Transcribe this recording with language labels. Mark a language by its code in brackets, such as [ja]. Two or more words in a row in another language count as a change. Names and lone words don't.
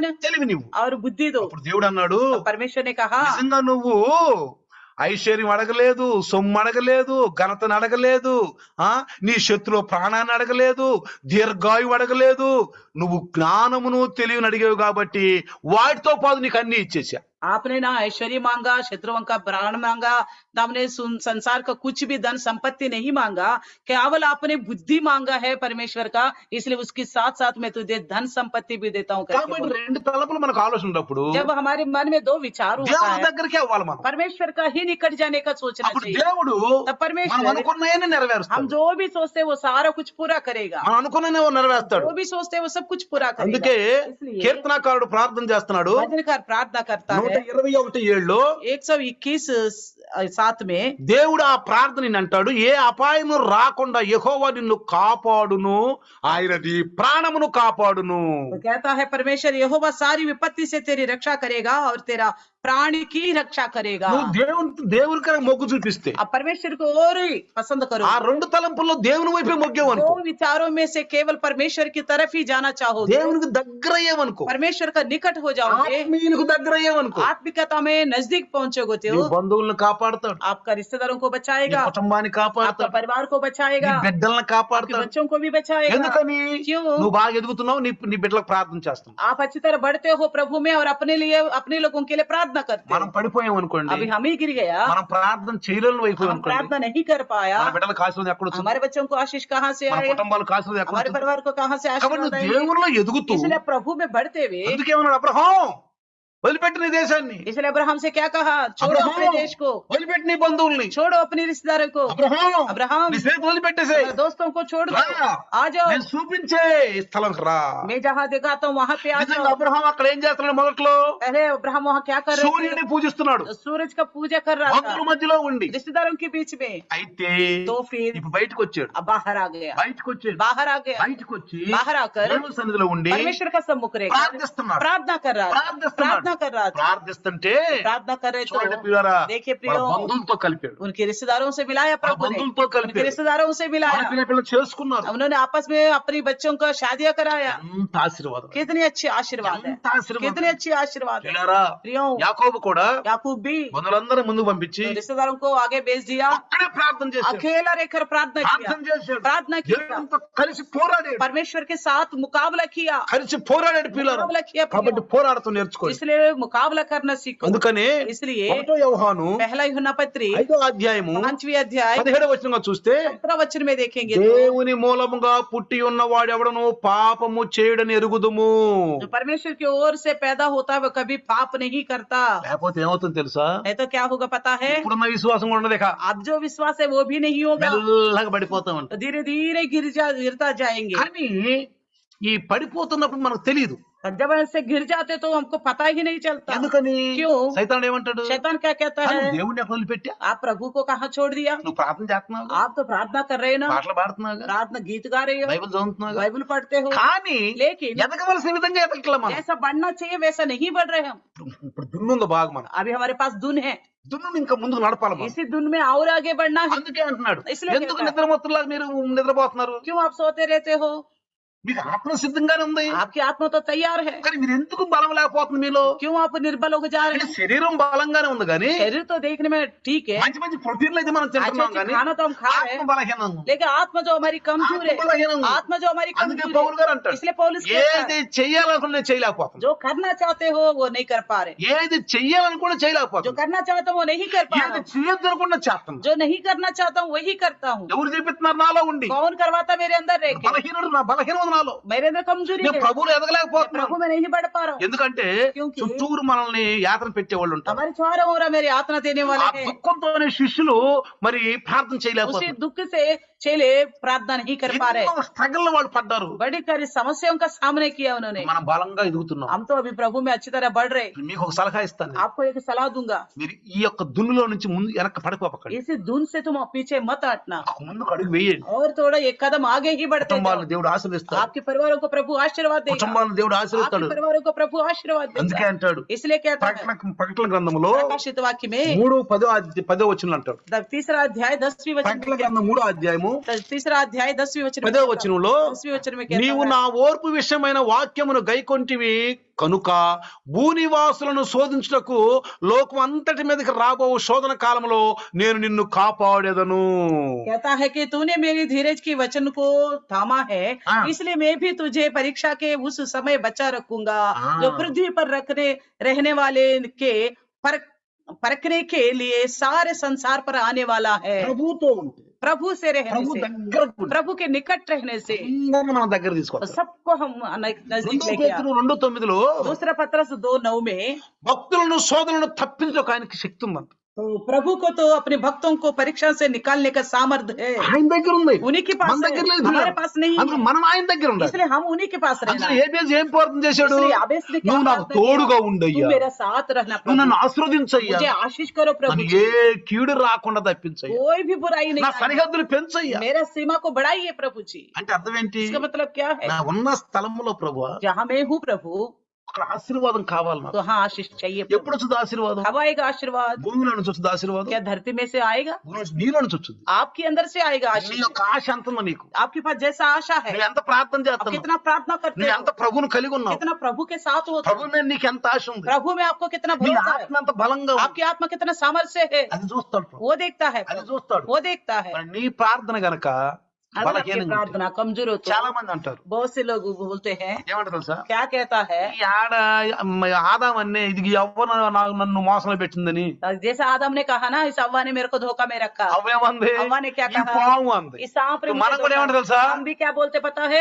[te] తెలివినివ్వు. [hi] और बुद्धि दो। [te] అప్పుడు దేవుడు అన్నాడు, [hi] तो परमेश्वर ने कहा, [te] నిజంగా నువ్వు ఐశ్వర్యం అడగలేదు, సొమ్ము అడగలేదు, ఘనతను అడగలేదు, నీ శత్రువు ప్రాణాన్ని అడగలేదు, దీర్ఘాయువు అడగలేదు, నువ్వు జ్ఞానమును తెలివిని అడిగావు కాబట్టి వాటితో పాటు నీకు అన్ని ఇచ్చేసా. [hi] आपने ना ऐश्वर्य मांगा, शत्रुओं का प्राण मांगा, ना आपने संसार का कुछ भी धन संपत्ति नहीं मांगा, केवल आपने बुद्धि मांगा है परमेश्वर का, इसलिए उसके साथ साथ मैं तुझे धन संपत्ति भी देता हूँ। [te] కాబట్టి 2 తలపులు మనకు ఆలోచన ఉన్నప్పుడు [hi] जब हमारे मन में 2 विचार होता [te] దేవుడి [hi] है, [te] దగ్గరికి అవ్వాలి మనం. [hi] परमेश्वर का ही निकट जाने का सोचना [te] అప్పుడు [hi] चाहिए। [te] దేవుడు [hi] तब [te] మనం [hi] परमेश्वर [te] అనుకున్నాయని [hi] हम [te] నెరవేరుస్తాడు. [hi] जो भी सोचते वो सारा कुछ पूरा करेगा, [te] మనం అనుకున్ననే నెరవేరుస్తాడు. [hi] जो भी सोचते वो सब कुछ पूरा करेगा। [te] అందుకే [hi] इसलिए [te] కీర్తనాకారుడు ప్రార్థన చేస్తున్నాడు. [hi] भजनकार प्रार्थना करता है [te] 121:7 [hi] 121:7 में, [te] దేవుడు ఆ ప్రార్థనని అంటాడు, ఏ అపాయము రాకుండా యెహోవా నిన్ను కాపాడును, ఆయన నీ ప్రాణమును కాపాడును. [hi] तो कहता है परमेश्वर यहोवा सारी विपत्ति से तेरी रक्षा करेगा और तेरा प्राण की रक्षा करेगा। [te] నువ్వు దేవునికి మొగ్గు చూపిస్తే, [hi] अब परमेश्वर को और ही पसंद करो, [te] ఆ 2 తలంపుల్లో దేవుని వైపే మొగ్గేవనుకో, [hi] 2 विचारों में से केवल परमेश्वर की तरफ ही जाना चाहोगे, [te] దేవునికి దగ్గర అయ్యేవనుకో, [hi] परमेश्वर का निकट हो जाओगे, [te] ఆత్మీయునికి దగ్గర అయ్యేవనుకో, [hi] आत्मिकता में नजदीक पहुंचोगे [te] నీ [hi] तो [te] బంధువులను కాపాడతాడు, [hi] आपका रिश्तेदारों को [te] నీ [hi] बचाएगा, [te] కుటుంబాన్ని [hi] आपका [te] కాపాడతాడు, [hi] परिवार को [te] నీ [hi] बचाएगा, [te] బిడ్డలను [hi] आपके [te] కాపాడతాడు. [hi] बच्चों को भी बचाएगा। [te] ఎందుకని? [hi] क्यों? [te] నువ్వు బాగా ఎదుగుతున్నావు, నీ బిడ్డలకు ప్రార్థన చేస్తున్నావు. [hi] आप अच्छी तरह बढ़ते हो प्रभु में और अपने लिए अपने लोगों के लिए प्रार्थना करते [te] మనం [hi] हो। [te] పడిపోయాం అనుకోండి, [hi] अभी हम ही गिर गया, [te] మనం ప్రార్థన చేయలేని వైపు [hi] हम [te] అనుకోండి, [hi] प्रार्थना नहीं कर पाया, [te] మన బిడ్డలకు ఆశీర్వాదం ఎక్కడ వచ్చింది, [hi] हमारे बच्चों को आशीष कहाँ से [te] మన [hi] आएगा, [te] కుటుంబాలకు ఆశీర్వాదం ఎక్కడ [hi] हमारे [te] వచ్చింది. [hi] परिवार को कहाँ से [te] కాబట్టి [hi] आशीर्वाद [te] నువ్వు [hi] आएंगे। [te] దేవునిలో ఎదుగుతూ [hi] इसलिए प्रभु में बढ़ते हुए, [te] అందుకే ఏమన్నాడు, అబ్రహాం వదిలిపెట్టిన దేశాన్ని, [hi] इसलिए अब्राहम से क्या कहा, छोड़ो अपने देश को, [te] వదిలిపెట్టి నీ బంధువుల్ని, [hi] छोड़ो अपने रिश्तेदारों को, अब्राहम [te] నీ స్నేహితులు వదిలిపెట్టేసే, [hi] अपने दोस्तों को छोड़ दो, [te] రా, [hi] आ जाओ, [te] నేను చూపించే ఈ స్థలంకి రా. [hi] मैं जहाँ दिखाता हूँ वहाँ पे आ [te] నిజంగా [hi] जाओ। [te] అబ్రహాం అక్కడ ఏం చేస్తున్నాడు, మొదట్లో [hi] पहले अब्राहम वहाँ क्या कर रहे [te] సూర్యుడిని పూజిస్తున్నాడు, [hi] थे, सूरज का पूजा कर रहा [te] బంధువుల [hi] था [te] మధ్యలో ఉండి. [hi] रिश्तेदारों के बीच में। [te] అయితే [hi] तो फिर [te] ఇప్పుడు బయటకు వచ్చాడు, [hi] अब बाहर आ गया, [te] బయటకు వచ్చాడు, [hi] बाहर आ गया, [te] బయటకు వచ్చి [hi] बाहर आकर [te] దేవుని సన్నిధిలో ఉండి [hi] परमेश्वर का सम्मुख रहकर [te] ప్రార్థిస్తున్నాడు, [hi] प्रार्थना कर रहा था, [te] ప్రార్థిస్తున్నాడు. [hi] प्रार्थना कर रहा था, [te] ప్రార్థిస్తుంటే [hi] प्रार्थना कर रहे [te] చూడండి [hi] तो [te] ప్రియులారా, [hi] देखिए [te] వాళ్ళ [hi] प्रियो, [te] బంధువులతో కలిపాడు, [hi] उनके रिश्तेदारों से मिलाया [te] వాళ్ళ [hi] प्रभु ने, [te] బంధువులతో [hi] उनके [te] కలిపాడు, [hi] रिश्तेदारों से मिलाया, [te] పిల్లలు చేసుకున్నారు. [hi] उन्होंने आपस में अपनी बच्चों का शादियां कराया। [te] ఎంత ఆశీర్వాదం, [hi] कितनी अच्छी आशीर्वाद है, [te] ఎంత ఆశీర్వాదం. [hi] कितनी अच्छी आशीर्वाद है। [te] ప్రియులారా, [hi] प्रियो, [te] యాకోబు కూడా [hi] याकूब भी [te] బంధువులందరూ ముందుకు పంపించి [hi] तो रिश्तेदारों को आगे भेज दिया, [te] అక్కడే ప్రార్థన చేశాడు, [hi] अकेला रहकर प्रार्थना किया, [te] ప్రార్థన చేశాడు, [hi] प्रार्थना किया, [te] దేవునితో కలిసి పోరాడాడు, [hi] परमेश्वर के साथ मुकाबला किया, [te] కలిసి పోరాడాడు పిల్లలు. [hi] मुकाबला किया [te] కాబట్టి [hi] प्रियो। [te] పోరాడుతూ నేర్చుకోండి. [hi] इसलिए मुकाबला करना सीखो। [te] అందుకనే [hi] इसलिए [te] 1వ యోహాను [hi] पहला यूहन्ना पत्री [te] 5వ అధ్యాయము [hi] 5वीं अध्याय [te] 17వ వచనంగా చూస్తే [hi] 17 वचन में देखेंगे तो [te] దేవుని మూలముగా పుట్టి ఉన్నవాడు ఎవడను పాపము చేయడని ఎరుగుదుము. [hi] जो परमेश्वर की ओर से पैदा होता है वो कभी पाप नहीं करता। [te] లేకపోతే ఏమవుతుందో తెలుసా, [hi] नहीं तो क्या होगा पता है, [te] ఇప్పుడున్న విశ్వాసం కూడా ఉండదు, ఇక [hi] अब जो विश्वास है वो भी नहीं होगा, [te] మెల్లగా పడిపోతా [hi] तो [te] ఉంటాం. [hi] धीरे धीरे गिरता जाएंगे। [te] కానీ ఈ పడిపోతున్నప్పుడు మనకు తెలియదు. [hi] और जब ऐसे गिर जाते तो हमको पता ही नहीं चलता। [te] ఎందుకని [hi] क्यों? [te] సైతానుడు ఏమంటాడు, [hi] शैतान क्या कहता [te] "నువ్వు [hi] है, [te] దేవుడిని ఎక్కడ వదిలిపెట్టా, [hi] आप प्रभु को कहाँ छोड़ दिया, [te] నువ్వు ప్రార్థన చేస్తున్నావు, [hi] आप तो प्रार्थना कर रहे हो ना, [te] పాటలు పాడుతున్నావు, [hi] प्रार्थना गीत गा रहे हो, [te] బైబిల్ చదువుతున్నావు, [hi] बाइबल पढ़ते हो, [te] కానీ [hi] लेकिन [te] ఎదగవలసిన విధంగా ఎదగట్లా మనం. [hi] जैसा बढ़ना चाहिए वैसा नहीं बढ़ रहे हम। [te] ఇప్పుడు దున్నుంది బాగా మనం, [hi] अभी हमारे पास धुन है, [te] దున్నుని ఇంకా ముందుకు నడపాలి మనం. [hi] इसी धुन में और आगे बढ़ना है। [te] అందుకే అంటున్నాడు, [hi] ఇస్లే [te] ఎందుకు [hi] कहता है। [te] నిద్రమత్తులాగా మీరు నిద్రపోతున్నారు, [hi] क्यों आप सोते रहते हो, [te] మీకు ఆత్మ సిద్ధంగానే ఉంది, [hi] आपकी आत्मा तो तैयार है, [te] కానీ మీరు ఎందుకు బలం లేకపోతుంది మీలో. [hi] क्यों आप निर्बल होकर जा रहे [te] అంటే [hi] हैं। [te] శరీరం బలంగానే ఉంది కానీ [hi] शरीर तो देखने में ठीक है, [te] మంచి మంచి ప్రోటీన్లు అయితే మనం [hi] अच्छे [te] తింటున్నాం [hi] अच्छे [te] కానీ [hi] खाना तो हम खा रहे [te] ఆత్మ [hi] हैं, [te] బలహీనంగా ఉంది. [hi] लेकिन आत्मा जो हमारी कमजोर [te] ఆత్మ బలహీనంగా [hi] है, [te] ఉంది. [hi] आत्मा जो हमारी [te] అందుకే [hi] कमजोर [te] పౌలు గారు [hi] है, [te] అంటాడు, [hi] इसलिए पौलुस कहता [te] ఏది [hi] है, [te] చెయ్యాలనుకున్నా చేయలేకపోతుంది, [hi] जो करना चाहते हो वो नहीं कर पा रहे, [te] ఏది చెయ్యాలని కూడా [hi] जो [te] చేయలేకపోతుంది, [hi] करना चाहता हूँ वो नहीं कर पा [te] ఏది [hi] रहा हूँ, [te] చేయొద్దు అనుకున్నా చేస్తాను. [hi] जो नहीं करना चाहता हूँ वही करता हूँ। [te] ఎవరు చూపిస్తున్నారు నాలో ఉండి, [hi] कौन करवाता मेरे अंदर रह के, [te] బలహీనుడు నా బలహీనం నాలో, [hi] मेरे अंदर कमजोरी [te] నేను [hi] है, [te] ప్రభువులు [hi] मैं [te] ఎదగలేకపోతున్నాను. [hi] प्रभु में नहीं बढ़ पा रहा हूँ, [te] ఎందుకంటే [hi] क्योंकि [te] చుట్టూరు మనల్ని యాతన పెట్టేవాళ్ళు ఉంటారు. [hi] हमारे चारों ओर मेरी यातना देने [te] ఆ [hi] वाले हैं, [te] దుఃఖంతోనే శిష్యులు మరి ప్రార్థన [hi] उसी [te] చేయలేకపోతున్నారు. [hi] दुख से चेले प्रार्थना नहीं कर पा रहे, [te] ఎన్నో స్ట్రగల్ వాళ్ళు పడ్డారు. [hi] बड़ी सारी समस्याओं का सामने किया उन्होंने। [te] మనం బలంగా ఎదుగుతున్నాం. [hi] हम तो अभी प्रभु में अच्छी तरह बढ़ रहे। [te] మీకు ఒక సలహా ఇస్తాను, [hi] आपको एक सलाह दूंगा, [te] మీరు ఈ యొక్క దున్నులో నుంచి ముందు వెనక్కి పడిపోకండి, [hi] इसी धुन से तुम पीछे मत हटना [te] ముందుకు అడుగు వేయండి. [hi] और थोड़ा एक कदम आगे ही बढ़ते जाओ। [te] కుటుంబాలను దేవుడు ఆశీర్వదిస్తాడు, [hi] आपके परिवारों को प्रभु आशीर्वाद देगा, [te] కుటుంబాలను దేవుడు [hi] आपके [te] ఆశీర్వదిస్తాడు. [hi] परिवारों को प्रभु आशीर्वाद [te] అందుకే [hi] देगा। [te] అంటాడు [hi] इसलिए कहता है [te] ప్రకటన గ్రంథములో [hi] प्रकाशित वाक्य में [te] 3:10 వచనం అంటాడు. [hi] तीसरा अध्याय 10वीं वचन [te] ప్రకటన [hi] में, [te] గ్రంథం 3వ అధ్యాయము [hi] तीसरा अध्याय 10वीं वचन में [te] 10వ వచనంలో [hi] 10वीं वचन में कहता [te] నీవు [hi] है, [te] నా ఓర్పు విషయమైన వాక్యమును గైకొంటివి కనుక భూనివాసులను శోధించుటకు లోకం అంతటి మీదకి రాబో శోధన కాలంలో నేను నిన్ను కాపాడేదను. [hi] कहता है कि तूने मेरी धीरज की वचन को थामा है, हाँ। इसलिए मैं भी तुझे परीक्षा के उस समय बचा रखूंगा हाँ। जो पृथ्वी पर रहने वाले के परखने के लिए सारे संसार पर आने वाला है। [te] ప్రభుతో ఉంటే, [hi] प्रभु से रहने [te] ప్రభు [hi] से, [te] దగ్గరకు ఉంటే, [hi] प्रभु के निकट रहने से [te] అందరిని మన దగ్గర [hi] तो [te] తీసుకొస్తాడు. [hi] सबको हम नजदीक [te] 2 [hi] लेके [te] పేతురు 2:9 [hi] दूसरा पत्रस 2:9 में [te] భక్తులను శోధనలను తప్పించడానికి ఆయనకి శక్తి ఉందంట. [hi] तो प्रभु को तो अपने भक्तों को परीक्षा से निकालने का सामर्थ्य है, [te] ఆయన దగ్గర ఉంది, [hi] उन्हीं के पास [te] మన దగ్గర [hi] है, [te] లేదు. [hi] हमारे पास नहीं है, [te] అందుకే మనం ఆయన దగ్గర ఉండాలి. [hi] इसलिए हम उन्हीं के पास रहना [te] అందుకే [hi] है। [te] ఏబేస్ ఏం ప్రార్థన చేశాడు, [hi] इसलिए आबेस ने क्या [te] నువ్వు నాకు [hi] प्रार्थना [te] తోడుగా [hi] किया? [te] ఉండయ్యా, [hi] तू मेरा साथ रहना [te] నువ్వు [hi] प्रभु, [te] నన్ను ఆశీర్వదించయ్యా, [hi] मुझे आशीष करो प्रभु [te] నన్ను [hi] जी, [te] ఏ కీడు రాకుండా తప్పించయ్యా, [hi] कोई भी बुराई [te] నా [hi] नहीं आए, [te] సరిహద్దులు పెంచయ్యా. [hi] मेरा सीमा को बढ़ाइए प्रभु जी। [te] అంటే అర్థం ఏంటి, [hi] इसका मतलब क्या है, [te] నా ఉన్న స్థలంలో ప్రభువా [hi] जहाँ मैं हूँ प्रभु [te] అక్కడ ఆశీర్వాదం కావాలి నాకు. [hi] तो हाँ आशीष चाहिए प्रभु। [te] ఎప్పుడు వచ్చింది ఆశీర్వాదం, [hi] कब आएगा आशीर्वाद, [te] భూమిలో నుంచి వచ్చింది ఆశీర్వాదం, [hi] क्या धरती में से आएगा, [te] భూమి నుంచి నీలో నుంచి వచ్చింది. [hi] आपके अंदर से आएगा [te] నీ [hi] आशीष। [te] యొక్క ఆశ ఎంత ఉందో నీకు, [hi] आपके पास जैसा आशा है, [te] నువ్వు ఎంత ప్రార్థన [hi] आप [te] చేస్తున్నావు, [hi] कितना प्रार्थना करते [te] నువ్వు [hi] हो, [te] ఎంత ప్రభువును కలిగి ఉన్నావు, [hi] कितना प्रभु के साथ होता [te] ప్రభు [hi] है, [te] మీద నీకు ఎంత ఆశ ఉంది, [hi] प्रभु में आपको कितना [te] నీ [hi] भरोसा है, [te] ఆత్మ ఎంత బలంగా ఉంది, [hi] आपकी आत्मा कितना सामर्थ्य है, [te] అది చూస్తాడు ప్రభు. [hi] वो देखता है [te] అది [hi] प्रभु, [te] చూస్తాడు. [hi] वो देखता है। [te] మరి నీ ప్రార్థన గనక [hi] अगर आपकी [te] బలహీనంగా ఉంటే, [hi] प्रार्थना कमजोर हो तो [te] చాలా మంది అంటారు, [hi] बहुत से लोग बोलते हैं, [te] ఏమంటారు తెలుసా, [hi] क्या कहता है, [te] ఈ ఆదాం అన్నే ఇది ఎవ్వరు నన్ను మోసంలో పెట్టిందని. [hi] जैसा आदम ने कहा ना, इस अव्वा ने मेरे को धोखा में रखा, [te] అవ్వేమంది, [hi] अव्वा ने क्या [te] ఈ [hi] कहा, [te] పాము అంది. [hi] इस सांप ने मुझे [te] మనకు కూడా [hi] धोखा। [te] ఏమంటారు తెలుసా, [hi] हम भी क्या बोलते पता है,